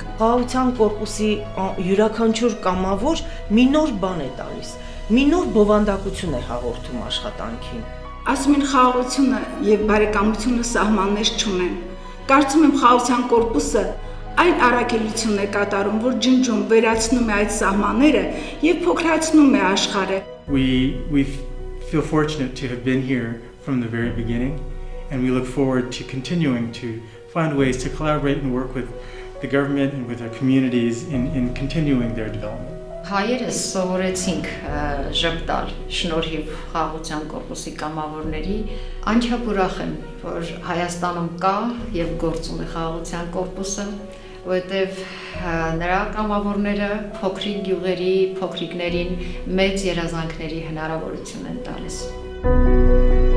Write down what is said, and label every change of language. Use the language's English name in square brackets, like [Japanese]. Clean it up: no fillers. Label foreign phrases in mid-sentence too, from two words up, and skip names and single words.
[Armenian] Խաղաղության կորպուսի յուրաքանչյուր կամավոր մի նոր բան է տալիս, մի նոր բովանդակություն է հաղորդում աշխատանքին։ Ասում են խաղաղությունը եւ բարեկամությունը սահմաններ չունեն։ Կարծում եմ խաղաղության կորպուսը այլ առաքելություն է կատարում, որ ջնջում, վերացնում է այդ սահմանները եւ փոքրացնում է աշխարհը։ [English] We feel fortunate to have been here from the very beginning, and we look forward to continuing to find ways to collaborate and work with the government and with our communities in continuing their development. [Armenian] Հայերս սովորեցինք ժպտալ շնորհիվ խաղաղության կորպուսի կամավորների, անչափ ուրախ եմ, որ Հայաստանում կա եւ գործում է խաղաղության կորպուսը, որովհետեւ նրա կամավորները փոքրիկ գյուղերի, փոքրիկներին մեծ երազանքների հնարավորություն են տալիս։